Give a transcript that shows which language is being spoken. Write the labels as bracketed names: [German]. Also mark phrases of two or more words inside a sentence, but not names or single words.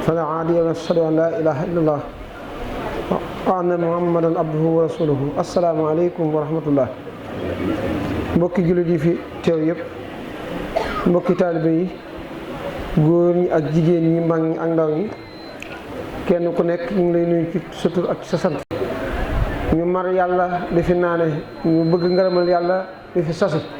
[Arabic] فلا عادي ونشهد أن لا إله إلا الله وأن محمدا عبده ورسوله السلام عليكم ورحمة الله [Wolof] mbokki jullit yi fi teew yëpp mbokki taalibe yi góor ñi ak jigéen ñi mag ñi ak ndaw ñi kenn ku nekk ñu ngi lay nuyu ci sa tur ak sa sant ñu mar yàlla di fi naane ñu bëgg ngërëmal yàlla di fi sasi